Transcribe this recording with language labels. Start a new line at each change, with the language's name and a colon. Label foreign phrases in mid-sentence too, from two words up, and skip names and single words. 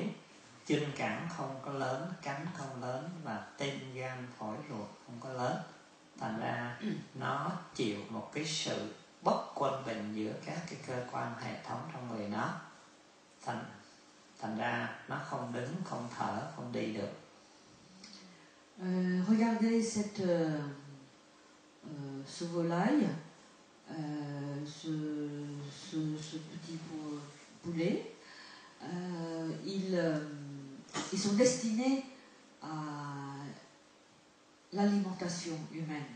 Vietnamese: Chân cẳng không có lớn, cánh không lớn và tim, gan, phổi, ruột không có lớn. Thành ra nó chịu một cái sự bất quân bình giữa các cái cơ quan hệ thống trong người nó. Thành ra nó không đứng, không thở, không đi được.
French: Regardez ce volaille, ce petit poulet. Ils sont destinés à l'alimentation humaine.